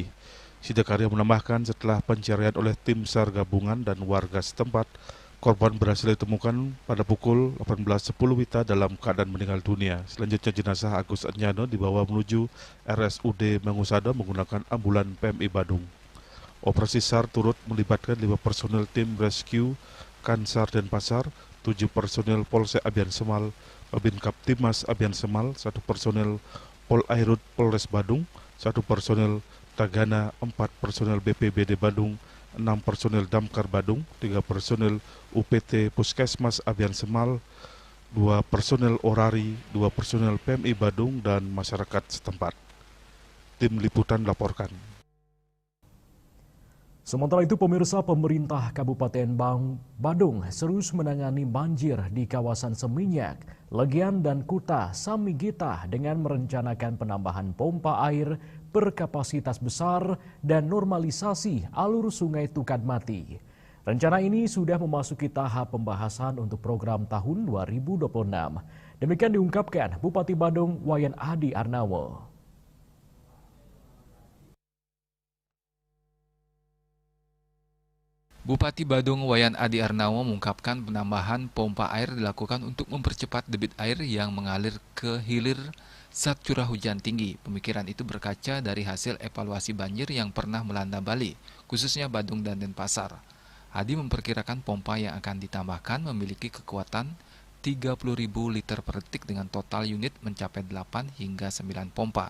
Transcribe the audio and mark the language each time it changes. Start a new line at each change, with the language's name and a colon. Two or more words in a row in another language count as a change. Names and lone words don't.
Indonesian: Sidokarya menambahkan setelah pencarian oleh tim SAR gabungan dan warga setempat, korban berhasil ditemukan pada pukul 18.10 WITA dalam keadaan meninggal dunia. Selanjutnya jenazah Agus Adnyana dibawa menuju RSUD Mangusada menggunakan ambulan PMI Badung. Operasi SAR turut melibatkan 5 personil tim rescue Kansar Denpasar, 7 personil Polsek Abian Semal, Babin Kaptimas Abian Semal, 1 personil Pol Airut Polres Badung, 1 personil Tagana, 4 personil BPBD Badung, 6 personil Damkar Badung, 3 personil UPT Puskesmas Abian Semal, 2 personil Orari, 2 personil PMI Badung, dan masyarakat setempat. Tim Liputan laporkan. Sementara itu, pemirsa, pemerintah Kabupaten Badung terus menangani banjir di kawasan Seminyak, Legian, dan Kuta Samigita dengan merencanakan penambahan pompa air berkapasitas besar dan normalisasi alur sungai Tukadmati. Rencana ini sudah memasuki tahap pembahasan untuk program tahun 2026. Demikian diungkapkan Bupati Badung Wayan Adi Arnawo. Bupati Badung Wayan Adi Arnawo mengungkapkan penambahan pompa air dilakukan untuk mempercepat debit air yang mengalir ke hilir saat curah hujan tinggi. Pemikiran itu berkaca dari hasil evaluasi banjir yang pernah melanda Bali, khususnya Badung dan Denpasar. Adi memperkirakan pompa yang akan ditambahkan memiliki kekuatan 30.000 liter per detik dengan total unit mencapai 8 hingga 9 pompa.